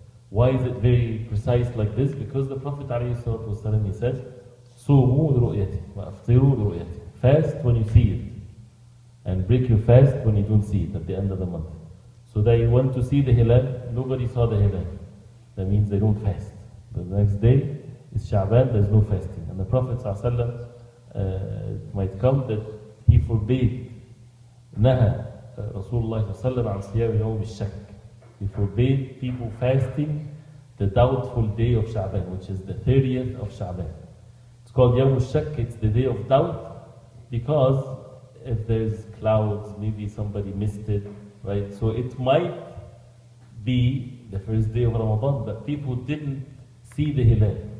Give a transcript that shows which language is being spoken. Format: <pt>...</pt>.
<en>Why is it very precise like this? Because the Prophet ﷺ, he said,</en> <ar>صوموا لرؤيته وأفطروا لرؤيته.</ar> <en>Fast when you see it, and break your fast when you don't see it at the end of the month. So they went to see the hilal, nobody saw the hilal. That means they don't fast. The next day is Sha'ban, there's no fasting. And the Prophet ﷺ, it might come that he forbade,</en> <ar>نهى رسول الله صلى الله عليه وسلم عن صيام يوم الشك.</ar> <en>He forbade people fasting the doubtful day of Sha'ban, which is the 30th of Sha'ban. It's called يوم الشك, it's the day of doubt, because if there's clouds, maybe somebody missed it, right? So it might be the first day of Ramadan, but people didn't see the hilal.</en>